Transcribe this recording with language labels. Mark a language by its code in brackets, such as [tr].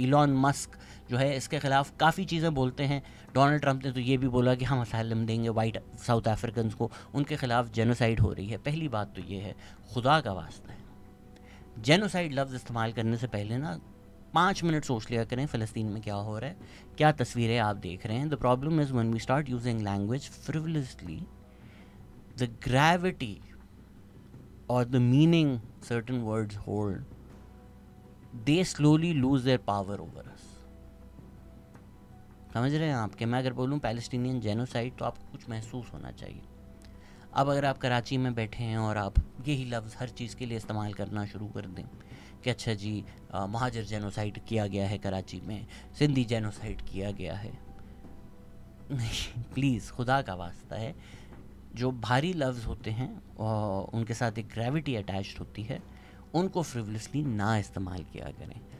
[ur] Elon Musk جو ہے اس کے خلاف کافی چیزیں بولتے ہیں. ڈونلڈ ٹرمپ نے تو یہ بھی بولا کہ ہم اسائلم دیں گے وائٹ ساؤتھ افریقنس کو, ان کے خلاف جینوسائیڈ ہو رہی ہے. پہلی بات تو یہ ہے, خدا کا واسطہ ہے, جینوسائیڈ لفظ استعمال کرنے سے پہلے نا 5 منٹ سوچ لیا کریں فلسطین میں کیا ہو رہا ہے, کیا تصویریں آپ دیکھ رہے ہیں. [en] The problem is when we start using language frivolously, the gravity or the meaning certain words hold, they slowly lose their power over us. [ur] سمجھ رہے ہیں آپ کہ میں اگر بولوں پیلسٹینین جینوسائیڈ تو آپ کو کچھ محسوس ہونا چاہیے. اب اگر آپ کراچی میں بیٹھے ہیں اور آپ یہی لفظ ہر چیز کے لیے استعمال کرنا شروع کر دیں کہ اچھا جی مہاجر جینوسائیڈ کیا گیا ہے کراچی میں, سندھی جینوسائیڈ کیا گیا ہے, نہیں پلیز خدا کا واسطہ ہے, جو بھاری لفظ ہوتے ہیں ان کے ساتھ ایک گریوٹی اٹیچڈ ہوتی ہے, ان کو فریولسلی نہ استعمال کیا کریں.